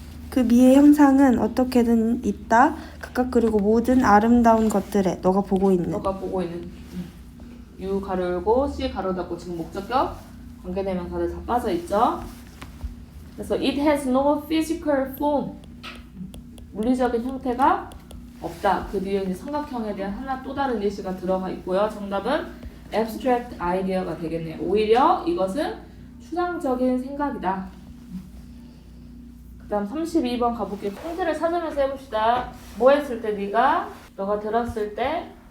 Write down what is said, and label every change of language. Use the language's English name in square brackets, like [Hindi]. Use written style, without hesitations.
[Korean] 그 미의 형상은 어떻게든 있다. 각각 그리고 모든 아름다운 것들에 너가 보고 있는. 너가 보고 있는 U 가로 열고 C 가로 닫고 지금 목적격 관계대명사들 다 빠져 있죠. 그래서 [English] it has no physical form. [Korean] 물리적인 형태가 없다. 그 뒤에 이제 삼각형에 대한 하나 또 다른 예시가 들어가 있고요. 정답은 abstract idea가 되겠네요. 오히려 이것은 추상적인 생각이다. 그 다음 32번 가볼게요. 폰트를 찾으면서 해봅시다. 뭐 했을 때 너가 들었을 때